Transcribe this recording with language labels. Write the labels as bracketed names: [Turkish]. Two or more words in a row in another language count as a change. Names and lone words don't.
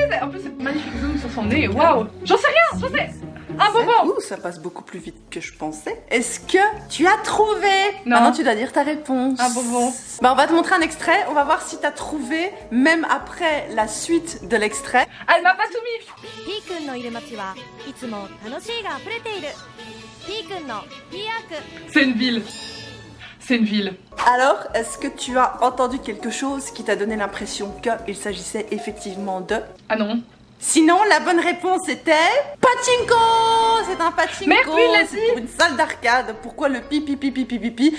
[French] En plus c'est magnifique zoom sur son nez. Waouh. J'en sais rien. J'en sais. Un bonbon. Ouh, ça passe beaucoup plus vite que je pensais. Est-ce que tu as trouvé? Non. Maintenant tu dois dire ta réponse. Un bonbon. Bah on va te montrer un extrait. On va voir si t'as trouvé même après la suite de l'extrait. Ah, elle m'a pas soumis. [Japanese] ピーくんのいる街はいつも楽しいが溢れている。ピーくんのピーアーク。 [French] C'est une ville. C'est une ville. Alors, est-ce que tu as entendu quelque chose qui t'a donné l'impression qu'il s'agissait effectivement de... Ah non. Sinon, la bonne réponse était pachinko. C'est un pachinko. Mais oui, il l'a c'est dit. pour une salle d'arcade. Pourquoi le pi pi pi pi pi pi pi?